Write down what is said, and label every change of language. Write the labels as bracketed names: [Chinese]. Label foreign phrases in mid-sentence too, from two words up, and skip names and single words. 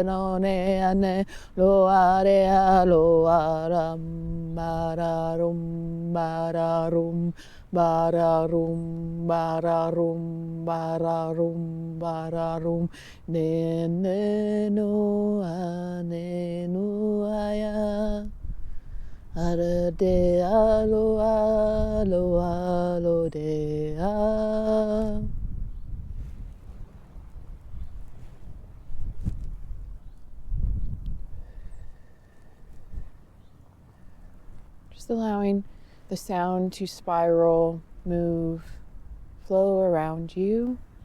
[English] no ne ane lo are alo aram bararum bararum bararum bararum bararum bararum ne no ane no aya Ara de alo alo alo de a. Just allowing the sound to spiral, move, flow around you.